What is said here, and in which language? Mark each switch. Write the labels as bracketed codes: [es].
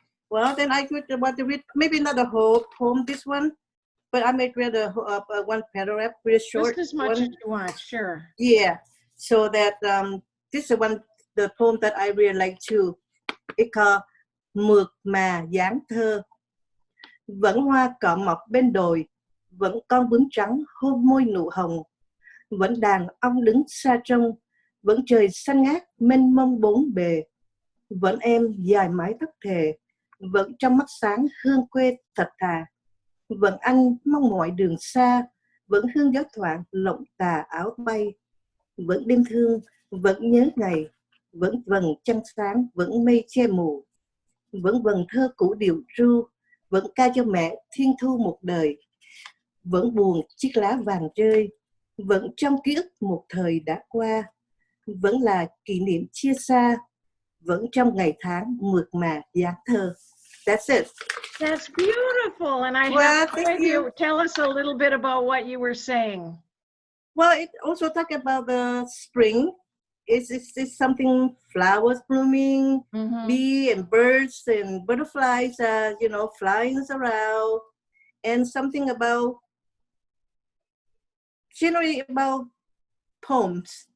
[en] Well, then I would want to read maybe not a whole poem, this one, but I might read one paragraph, really short Just as much one. as you want, sure. Yeah, so that this is the poem that I really like too. It's called Mượt mà dáng thơ. [vi] Vẫn hoa cỏ mọc bên đồi, vẫn con bướm trắng hôn môi nụ hồng, vẫn đàn ong đứng xa trông, vẫn trời xanh ngát mênh mông bốn bề, vẫn em dài mái tóc thề, vẫn trong mắt sáng hương quê thật thà, vẫn anh mong mỏi đường xa, vẫn hương gió thoảng lộng tà áo bay, vẫn đêm thương, vẫn nhớ ngày, vẫn vầng trăng sáng, vẫn mây che mù, vẫn vần thơ cũ điệu ru, vẫn ca cho mẹ thiên thu một đời, vẫn buồn chiếc lá vàng rơi, vẫn trong ký ức một thời đã qua, vẫn là kỷ niệm chia xa, vẫn trong ngày tháng mượt mà dáng thơ. [en] That's it. That's beautiful. And I Well, have thank with you. you. Tell us a little bit about what you were saying. Well, it also talk about the spring. It's something flowers blooming, Mm-hmm. bee and birds and butterflies, flying around, and something about generally about poems.